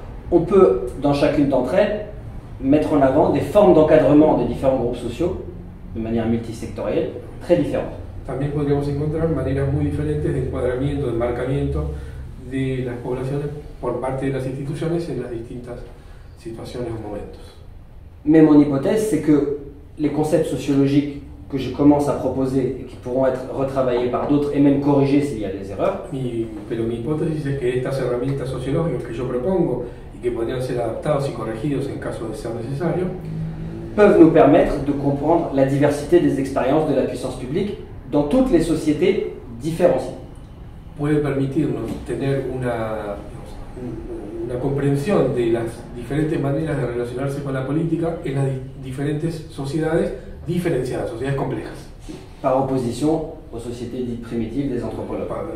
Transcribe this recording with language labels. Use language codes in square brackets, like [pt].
[fr] on peut, dans chacune d'entre elles, mettre en avant des formes d'encadrement des différents groupes sociaux de manière multisectorielle très différentes. [es] también podríamos encontrar maneras muy diferentes de encuadramiento, de enmarcamiento de las poblaciones por parte de las instituciones en las distintas situaciones o momentos. [fr] Mais mon hypothèse, c'est que les concepts sociologiques que je commence à proposer et qui pourront être retravaillés par d'autres et même corrigés s'il y a des erreurs, [es] Pero mi hipótesis es que estas herramientas sociológicas que yo propongo y que podrían ser adaptados y corregidos en caso de ser necesario, [fr] peuvent nous permettre de comprendre la diversité des expériences de la puissance publique dans toutes les sociétés différenciées. [es] puede permitirnos tener una comprensión de las diferentes maneras de relacionarse con la política en las diferentes sociedades diferenciadas, sociedades complejas, [fr] Par opposition aux sociétés dites primitives des anthropologues.